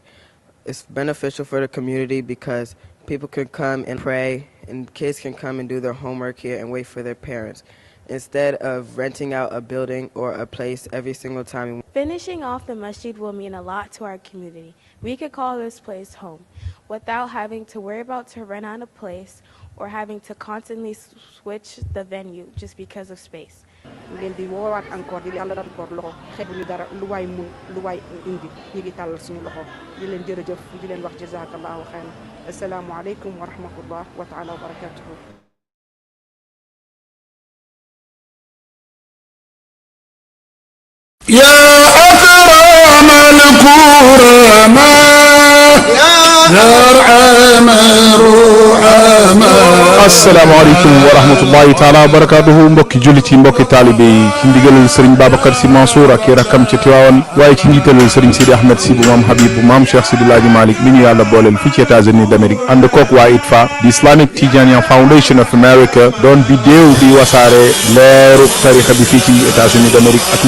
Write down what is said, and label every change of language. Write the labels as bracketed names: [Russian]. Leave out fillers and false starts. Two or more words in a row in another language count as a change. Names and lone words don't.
[English] It's beneficial for the community because people can come and pray, and kids can come and do their homework here and wait for their parents, instead of renting out a building or a place every single time. Finishing off the masjid will mean a lot to our community. We could call this place home without having to worry about to rent out a place or having to constantly switch the venue just because of space. [Wolof] leen di woowaat encore di yàlla encore loxo xeebuñu dara lu waay mun lu waay indi ñu ngi tàllal suñu loxo di leen jërëjëf di leen wax [Arabic] جزاك الله خيرا السلام عليكم ورحمة الله وتعالى وبركاته يا أكرم الكرماء يا أرحم الرحماء السلام عليكم ورحمة الله تعالى وبركاته [Wolof] mbokki jullit yi mbokki taalibe yi ci ndigalal Serigne Babacar Sy Mansour ak i rakkam ca Tiwaawan waaye ci njiitalal Serigne Sidi Ahmed Sy bu maam Habib bu maam Cheikh Sidi Laaji Malick mi ñu yàlla booleel fii ci États-Unis d'Amérique ànd kook waa ITFA di Islamic Tijaniya Foundation of America doon bi déew di wasaare leeru tarixa bi fii ci États-Unis d'Amérique ak li